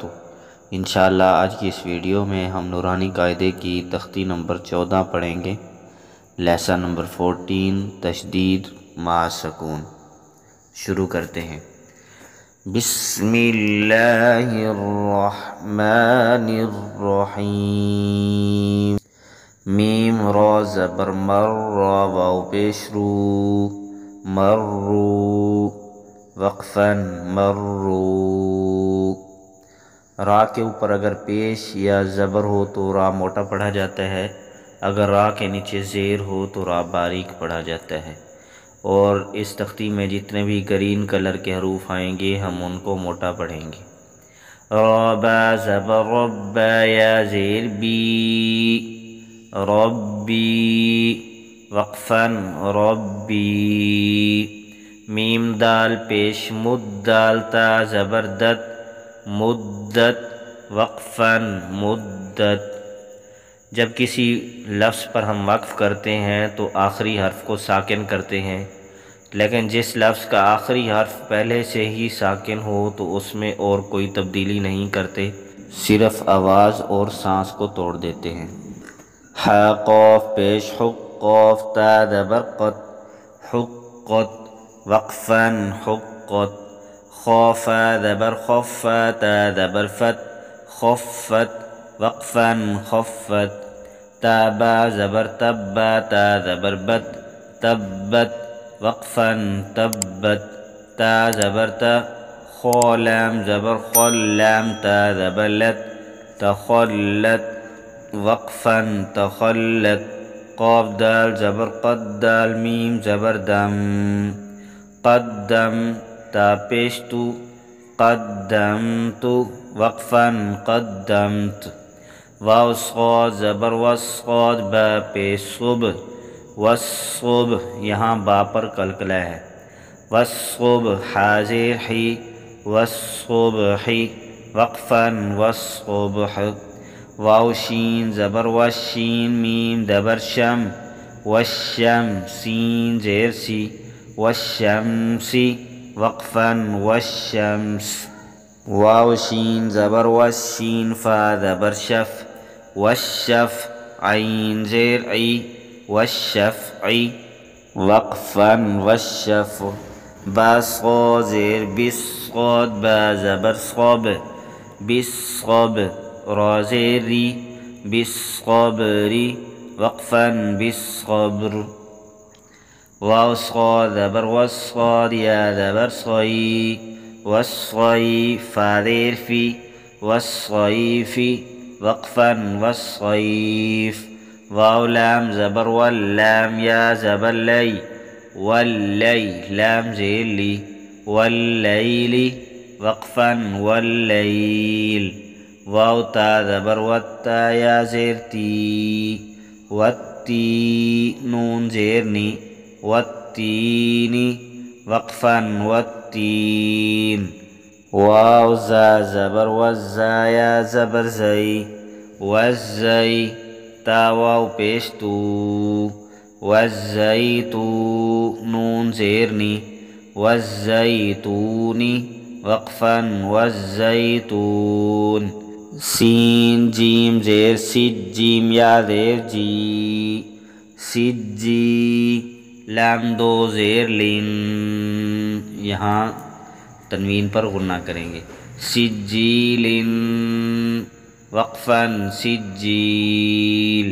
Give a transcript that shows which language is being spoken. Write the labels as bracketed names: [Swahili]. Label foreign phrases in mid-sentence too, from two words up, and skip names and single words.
[Urdu] انشاءاللہ آج کی اس ویڈیو میں ہم نورانی قاعدے کی تختی نمبر 14 پڑھیں گے، لیسن نمبر 14 تشدید مع سکون۔ شروع کرتے ہیں۔ [Arabic] بسم اللہ الرحمن الرحیم۔ [Urdu] میم را زبر مر، را واو پیش رو، مرو وقفاً مرو۔ را کے اوپر اگر پیش یا زبر ہو تو را موٹا پڑھا جاتا ہے، اگر را کے نیچے زیر ہو تو را باریک پڑھا جاتا ہے۔ اور اس تختی میں جتنے بھی گرین کلر کے حروف آئیں گے ہم ان کو موٹا پڑھیں گے۔ را با زبر ربا، یا زیر بی، ربی وقفاً ربی۔ میم دال پیش مد، دال تا زبر دت، مدت وقفاً مدت۔ جب کسی لفظ پر ہم وقف کرتے ہیں تو آخری حرف کو ساکن کرتے ہیں، لیکن جس لفظ کا آخری حرف پہلے سے ہی ساکن ہو تو اس میں اور کوئی تبدیلی نہیں کرتے، صرف آواز اور سانس کو توڑ دیتے ہیں۔ حا قاف پیش حق، قاف تا زبر قت، حقت وقفاً حقت۔ خافا زبر خف، تا زبر فت، خفت وقفاً خفت۔ تابا زبر تب، تا زبر بت، تبت وقفاً تبت۔ تا زبر تا، خولام زبر خل، لام تا زبر لت، تخلت وقفاً تخلت۔ قاف دال زبر قد، دال میم زبر دم، قدم تا پیش تو، قدمت وقفاً قدمت۔ واو صاد زبر وسقاد، با پیش صبح، والصبح یہاں با پر قلقلہ ہے، والصبح حاضر حی، والصبح وقفاً والصبح۔ واو شین زبر وشین، میم زبر شم، والشم سین زیر سی، والشمس وقفاً والشمس۔ واو شین زبر وشین، فا زبر شف، والشف عین زیر عی، والشفع وقفاً والشفع۔ با صاد زیر بس صاد، با زبر صب، بالصب را زیر ری، بالصبر وقفاً بالصبر۔ واو صاد زبر وصاد، یا زبر صی، والصی فا زیر فی، والصیف وقفاً والصیف۔ واو لام زبر واللام، یا زبر لی، واللی لام زیر لی، واللیل وقفاً واللیل۔ واو تا زبر وتا، یا زیر تی، والتی نون زیر نی، والتین وقفاً والتین۔ واو زا زبر وزا، یا زبر زئی، والزئی تا واو پیش تو، والزیتو نون زیر نی، والزیتون وقفاً والزیتون۔ سین جیم زیر سج، جیم یا زیر جی، سجی لام دو زیر لین، یہاں تنوین پر غنہ کریں گے، سجیل وقفاً سجیل۔